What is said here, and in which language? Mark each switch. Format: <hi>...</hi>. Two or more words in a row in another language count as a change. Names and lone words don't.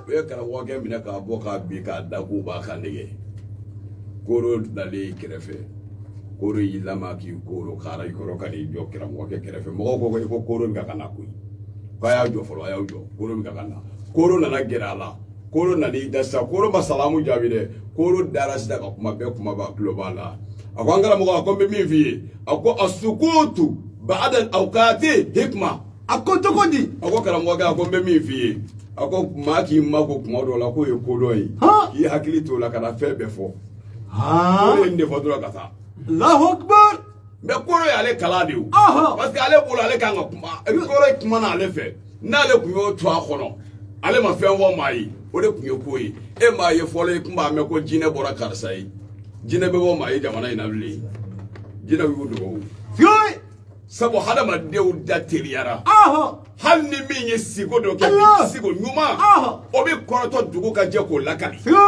<bm>u ye karamɔgɔkɛ minɛ k'a bɔ k'a bin k'a da k'u b'a kan nege koro dalen kɛrɛfɛ koro y'i lama k'i koro k'ara i kɔrɔ ka n'i jɔ karamɔgɔkɛ kɛrɛfɛ mɔgɔw ko koro bɛ ka na koyi k'a y'a jɔ fɔlɔ a y'aw jɔ koro bɛ ka na koro nana gɛrɛ a la koro nan'i da sisan koro ma salamu jaabi dɛ koro dara sisan ka kuma bɛɛ kuma b'a tulo b'a la a ko an karamɔgɔ a ko n bɛ min f'i ye a ko</bm> <ar>السكوت بعض الأوقات حكمة</ar> <bm>a ko cogo di a ko karamɔgɔkɛ a ko n bɛ min f'i ye a ko maa k'i mako kuma dɔw la k'o ye ko dɔ ye k'i hakili t'o la ka na fɛn bɛɛ fɔ koro ye nin de fɔ dɔrɔn ka taa</bm> <ar>الله أكبر</ar> <bm>mɛ koro y'ale kala de o</bm> <fr>parce que</fr> <bm>ale bolo ale kan ka kuma koro ye kuma na ale fɛ n'ale tun y'o to a kɔnɔ ale ma fɛn fɔ maa ye o de tun ye ko ye e maa ye fɔlɔ ye kun b'a mɛn ko jinɛ bɔra karisa ye jinɛ bɛ bɔ maa ye jamana in na bilen jinɛ y'u dogo sabu hadamadenw da teliyara hali ni min ye siko dɔ kɛ siko ɲuman o bɛ kɔrɔtɔ dugu ka jɛ k'o lakali</bm>